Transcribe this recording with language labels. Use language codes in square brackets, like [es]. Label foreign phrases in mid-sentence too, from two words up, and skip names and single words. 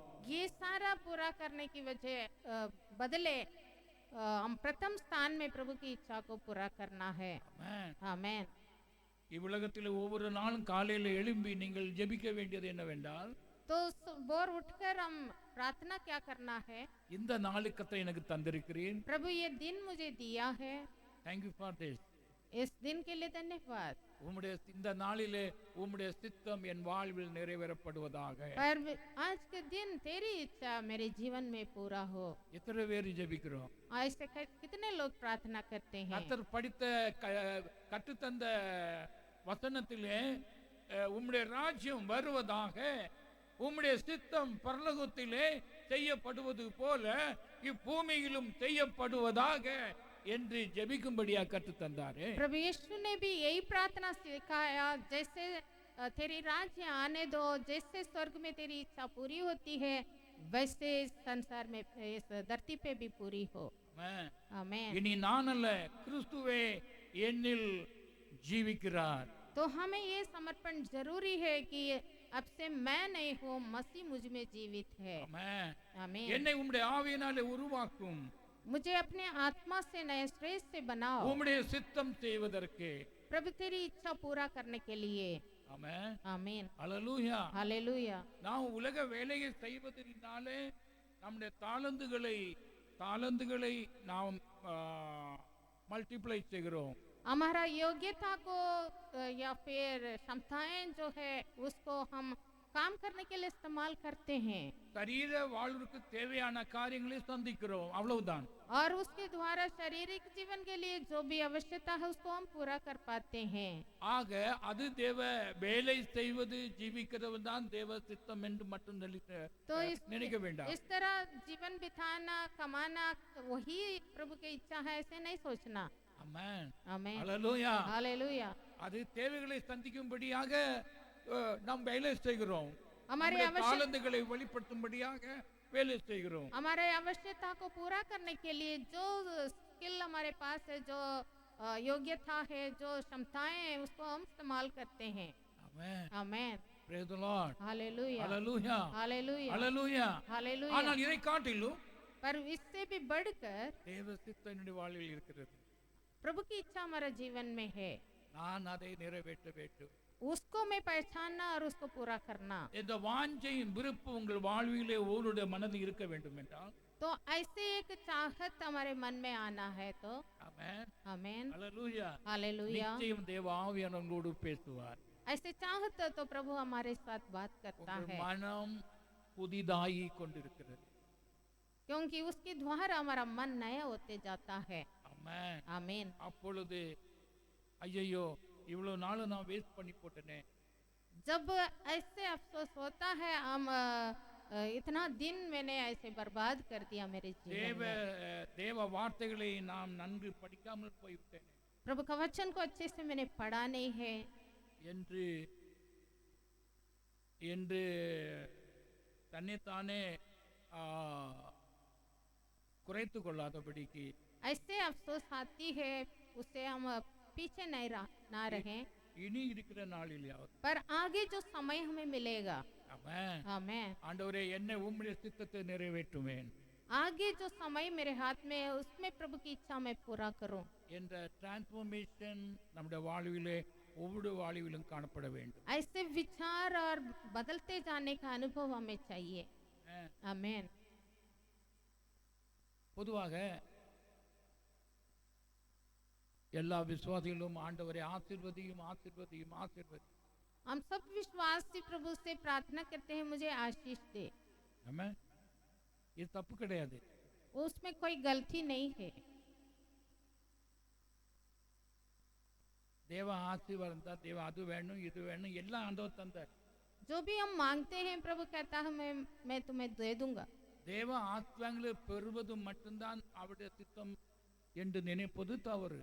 [hi] ये सारा पूरा करने की बदले हम प्रथम स्थान में प्रभु की इच्छा को पूरा करना है। [en] Amen. [hi] आमेन। [ta] இவ்வுலகத்தில் ஒவ்வொரு நாளும் காலையில் எழும்பி நீங்கள் ஜெபிக்க வேண்டியது என்னவென்றால், [hi] तो सुबह उठकर हम प्रार्थना क्या करना है? [ta] இந்த நாளுக்கு கர்த்தர் எனக்கு தந்திருக்கிறேன். [hi] प्रभु ये दिन मुझे दिया है, [en] Thank you for this. [hi] इस दिन के लिए धन्यवाद। [ta] உம்முடைய இந்த நாளிலே உம்முடைய சித்தம் என் வாழ்வில் நிறைவேறப்படுவதாக. [hi] पर आज के दिन तेरी इच्छा मेरे जीवन में पूरा हो। [ta] எத்தனை பேர் ஜெபிக்கிறோம்? [hi] ऐसे कितने लोग प्रार्थना करते हैं? [ta] கர்த்தர் படித்த கற்றுத்தந்த வசனத்திலே உம்முடைய ராஜ்யம் வருவதாக, உம்முடைய சித்தம் பரலோகத்திலே செய்யப்படுவது போல இப்பூமியிலும் செய்யப்படுவதாக என்று ஜெபிக்கும்படியா கற்று தந்தாரு. [hi] प्रभु यीशु ने भी यही प्रार्थना सिखाया, जैसे तेरी राज्य आने दो, जैसे स्वर्ग में तेरी इच्छा पूरी होती है वैसे संसार में इस धरती पे भी पूरी हो। आमीन। [ta] இனி நான் அல்ல, கிறிஸ்துவே என்னில் ஜீவிக்கிறார். [hi] तो हमें ये समर्पण जरूरी है कि अब से मैं नहीं हूँ, मसीह मुझ में जीवित है। आमीन। [ta] என்னை உம்முடைய ஆவியினாலே உருவாக்கும், [hi] मुझे अपने आत्मा से नए श्रेष्ठ से बनाओ, [ta] உம்முடைய சித்தம் செய்வதற்கு। [hi] प्रभु तेरी इच्छा पूरा करने के लिए। [ta] ஆமென். [hi] आमीन। [ta] ஹல்லேலூயா. [hi] हालेलुया। [ta] நாம் உலக வேலையை செய்வதனாலே நம்முடைய தாளந்துகளை நாம் மல்டிப்ளை செய்கிறோம். [hi] हमारा योग्यता को या फिर क्षमताएं जो है उसको हम काम करने के लिए इस्तेमाल करते हैं, [ta] சரீர வாழ்வுக்கு தேவையான காரியங்களை சந்திக்கிறோம், அவ்வளவுதான். [hi] और उसके द्वारा शारीरिक जीवन के लिए जो भी आवश्यकता है उसको हम पूरा कर पाते हैं। [ta] ஆக அது தேவ வேலை செய்வது ஜீவிக்கிறது தான் தேவ சித்தம் என்று மட்டும் [hi] तो [ta] நினைக்க வேண்டாம். [hi] इस तरह जीवन बिताना, कमाना वही प्रभु की इच्छा है, ऐसे नहीं सोचना। [ta] ஆமென். [hi] आमीन। [ta] ஹல்லேலூயா. [hi] हालेलुया। [ta] அது தேவைகளை சந்திக்கும்படியாக நாம் வேலை செய்கிறோம், [hi] हमारे [ta] தாளந்துகளை வெளிப்படுத்தும்படியாக வேலை செய்கிறோம். [hi] हमारे आवश्यकता को पूरा करने के लिए जो स्किल हमारे पास है, जो योग्यता है, जो क्षमताएं हैं उसको हम इस्तेमाल करते हैं। [ta] ஆமென். [hi] आमीन। [en] Praise the Lord. [hi] हालेलुया। [ta] ஹல்லேலூயா. [hi] हालेलुया। [ta] ஹல்லேலூயா. [hi] हालेलुया। [ta] ஆனால் இதை காட்டிலும் [hi] पर इससे भी बढ़कर [ta] தேவ சித்தம் என்னுடைய வாழ்வில் இருக்கிறது. [hi] प्रभु की इच्छा हमारे जीवन में है, [ta] நான் அதை நிறைவேற்ற வேண்டும். [hi] उसको मैं पहचानना और उसको पूरा करना। [ta] இந்த வாஞ்சையும் விருப்பம் உங்கள் வாழ்விலே ஒவ்வொருடைய மனதில் இருக்க வேண்டும் என்றால் [hi] तो ऐसे एक चाहत हमारे मन में आना है तो [ta] ஆமென் [hi] आमेन [ta] ஹalleluya [hi] हालेलुया। [ta] நிச்சயம் தேவ ஆவியானவர் உங்களோடு பேசுவார். [hi] ऐसे चाहत तो प्रभु हमारे साथ बात करता [ta] உங்கள் [hi] है, [ta] மனம் புதிதாகி கொண்டிருக்கிறது. [hi] क्योंकि उसके द्वारा हमारा मन नया होते जाता है। [ta] ஆமென். [hi] आमीन। [ta] அப்பொழுது ஐயையோ இவ்வளவு நாள் நான் வேஸ்ட் பண்ணி போட்டேனே, [hi] जब ऐसे अफसोस होता है हम इतना दिन मैंने ऐसे बर्बाद कर दिया मेरे जीवन [ta] தேவ [hi] में, [ta] தேவ வார்த்தைகளை நாம் நன்கு படிக்காமல் போய்விட்டேனே [hi] प्रभु का वचन को अच्छे से मैंने पढ़ा नहीं है [ta] என்று என்று தன்னைத்தானே குறைத்து கொள்ளாதபடிக்கு [hi] ऐसे अफसोस आती है, उससे हम पीछे नहीं ना रहें, [ta] இனி இருக்கிற நாளிலாவது [hi] पर आगे जो समय हमें मिलेगा, [ta] ஆமென். [hi] आमेन, [ta] ஆண்டவரே என்னை உம்முடைய சித்தத்தை நிறைவேற்றுவேன் [hi] आगे जो समय मेरे हाथ में है उसमें प्रभु की इच्छा मैं पूरा करूं। [ta] என்ற டிரான்ஸ்ஃபர்மேஷன் நம்முடைய வாழ்விலே ஒவ்வொரு வாழ்விலும் காணப்பட வேண்டும். [hi] ऐसे विचार और बदलते जाने का अनुभव हमें चाहिए। आमेन। [ta] பொதுவாக எல்லா விசுவாசிகளும் ஆண்டவரை ஆசீர்வதியும் ஆசீர்வதியும் ஆசீர்வதி [hi] हम सब विश्वासी प्रभु से प्रार्थना करते हैं मुझे आशीष दे, [ta] ஆமென். இது தப்பு கிடையாது. [hi] उसमें कोई गलती नहीं है। [ta] தேவ ஆசீர்வாதம் தான், தேவ அது வேணும் இது வேணும் எல்லாம் ஆண்டவர் தந்தார். [hi] जो भी हम मांगते हैं प्रभु कहता है मैं तुम्हें दे दूंगा। [ta] தேவ ஆசீர்வாதங்களை பெறுவது மட்டும்தான் அவருடைய சித்தம் என்று நினைப்பது தவறு.